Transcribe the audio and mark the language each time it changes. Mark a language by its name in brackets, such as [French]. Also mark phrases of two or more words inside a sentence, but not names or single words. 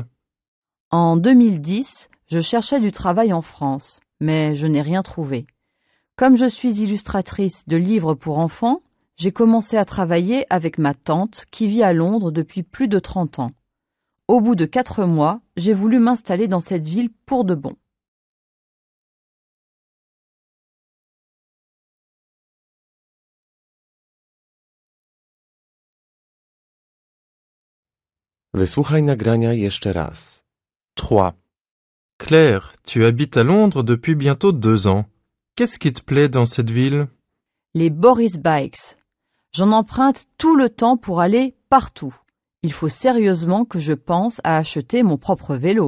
[French] En 2010, je cherchais du travail en France, mais je n'ai rien trouvé. Comme je suis illustratrice de livres pour enfants, j'ai commencé à travailler avec ma tante qui vit à Londres depuis plus de 30 ans. Au bout de 4 mois, j'ai voulu m'installer dans cette ville pour de bon. [Polish] Wysłuchaj nagrania jeszcze raz. 3. [French] Claire, tu habites à Londres depuis bientôt 2 ans. Qu'est-ce qui te plaît dans cette ville? Les Boris Bikes. J'en emprunte tout le temps pour aller partout. Il faut sérieusement que je pense à acheter mon propre vélo.